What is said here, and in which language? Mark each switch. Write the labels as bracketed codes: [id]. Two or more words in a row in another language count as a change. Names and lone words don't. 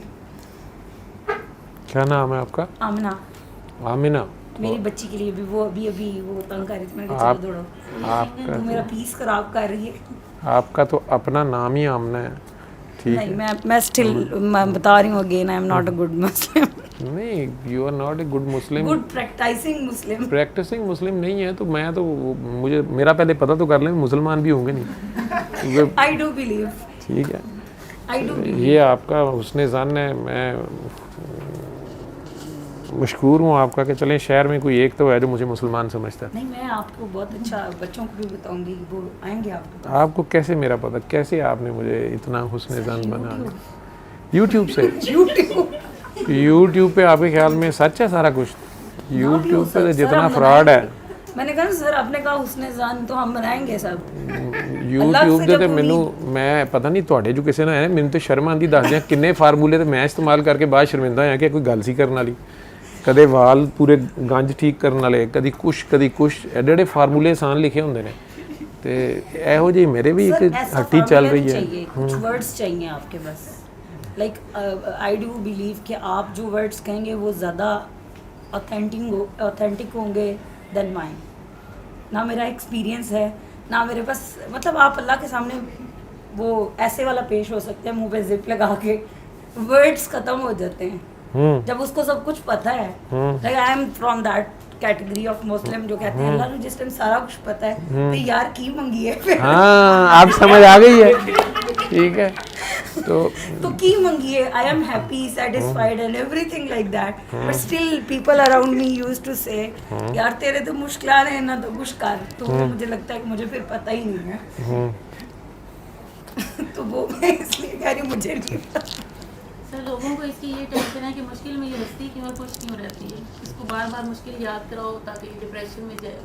[ur] کیا نام ہے آپ کا؟ آمنہ. آمنہ. میری بچی کے لیے بھی, وہ ابھی وہ تنگ کر رہی تھی, میں نے کہا آپ چلو دوڑو, آپ کا میرا پیس خراب کر رہی ہے. آپ کا تو اپنا نام ہی آمنہ ہے. ٹھیک ہے, نہیں میں اسٹل میں بتا رہی ہوں اگین, [en] I am not a good Muslim. [ur] نہیں, [en] You are not a good Muslim. Good practicing Muslim. practicing Muslim [ur] نہیں ہے تو میں تو, مجھے میرا پہلے پتہ تو کر لیں مسلمان بھی ہوں گے نہیں. [en] I do believe. [ur] ٹھیک ہے, [en] I do believe. [ur] یہ آپ کا حسن ظن ہے, میں مشکور ہوں آپ کا کہ چلیں شہر میں کوئی ایک تو ہے جو مجھے مسلمان سمجھتا ہے. نہیں, میں آپ کو بہت اچھا, بچوں کو بھی بتاؤں گی, وہ آئیں گے آپ کے. آپ کو کیسے میرا پتہ, کیسے آپ نے مجھے اتنا حسن ظن بنا؟ یوٹیوب سے. یوٹیوب پہ آپ کے خیال میں سچ ہے سارا کچھ؟ یوٹیوب پہ جتنا فراڈ ہے. میں نے کہا سر, آپ نے کہا حسن ظن تو ہم بنائیں گے سب. [pa] یوٹیوب دے تے مینوں, میں پتہ نہیں تواڈے جو کسے نہ ہے, مینوں تے شرم آندی, دس دیاں کنے فارمولے تے میں استعمال کر کے بعد شرمندہ ہویا کہ کوئی گل سی کرن والی. کدے وال پورے گنج ٹھیک کرن والے, کدی کچھ ایڈے ایڈے فارمولے آسان لکھے ہوندے نے, تے ایہو جی میرے بھی ایک ہٹی چل رہی ہے. [ur] کچھ ورڈز چاہیے آپ کے بس, [en] like I do believe [ur] کہ آپ جو ورڈز کہیں گے وہ زیادہ اوتھینٹک ہوں گے [en] than mine. [ur] نہ میرا ایکسپیرینس ہے, نہ میرے پاس, مطلب آپ اللہ کے سامنے وہ ایسے والا پیش ہو سکتے ہیں منہ پہ زپ لگا کے, ورڈز ختم ہو جاتے ہیں جب اس کو سب کچھ پتہ ہے. [en] like I am from that category of Muslim [ur] جو کہتے ہیں اللہ نے جس ٹائم سارا کچھ پتہ ہے تو [pa] یار کی منگی ہے پھر. [ur] ہاں, آپ سمجھ آ گئی ہے. ٹھیک ہے, تو [pa] کی منگی ہے. [en] I am happy, satisfied and everything like that, but still people around me use to say [ur] یار تیرے تو مشکلات ہیں نا, تو کچھ کر. تو مجھے لگتا ہے کہ مجھے پھر پتہ ہی نہیں ہے. تو وہ میں اس لیے کہہ رہی ہوں مجھے نہیں پتہ. سر لوگوں کو اس کی یہ ٹینشن ہے کہ مشکل میں یہ ہستی کیوں اور خوش کیوں رہتی ہے, اس کو بار بار مشکل یاد کراؤ تاکہ یہ ڈپریشن میں جائے.